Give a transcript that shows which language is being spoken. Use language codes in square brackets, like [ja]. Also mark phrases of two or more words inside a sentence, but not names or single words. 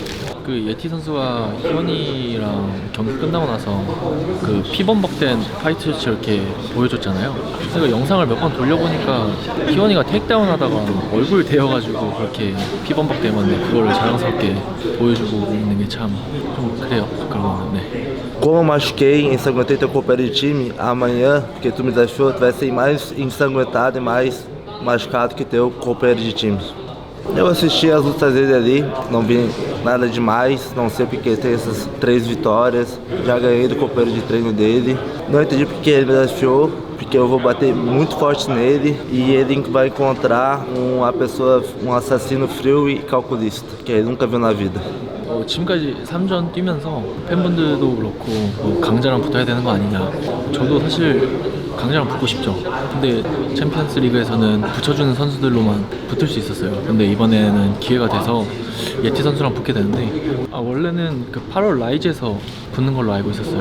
[ko] 그 예티 선수가 희원이랑 경기 끝나고 나서 그 피범벅된 파이트 이렇게 보여줬잖아요. 제가 영상을 몇 번 돌려보니까 희원이가 테이크다운 하다가 얼굴 대여가지고 그렇게 피범벅 때문에 그거를 자랑스럽게 보여주고 있는 게 참 좀 그래요. 그런 네. [pt] Como eu machuquei, ensanguentei teu companheiro de time, amanhã, porque tu me desafiou, tu vai ser mais ensanguentado e mais machucado que teu companheiro de time. Eu assisti as lutas dele ali, não vi nada demais, não sei porque tem essas 3 vitórias, já ganhei do companheiro de treino dele. Não entendi porque ele me desafiou, porque eu vou bater muito forte nele e ele vai encontrar uma pessoa, um assassino frio e calculista, que ele nunca viu na vida. [ko] 지금까지 3전 뛰면서 팬분들도 그렇고 뭐 강자랑 붙어야 되는 거 아니냐, 저도 사실 강자랑 붙고 싶죠. 근데 챔피언스 리그에서는 붙여주는 선수들로만 붙을 수 있었어요. 근데 이번에는 기회가 돼서 예티 선수랑 붙게 되는데 원래는 그 8월 라이즈에서 붙는 걸로 알고 있었어요.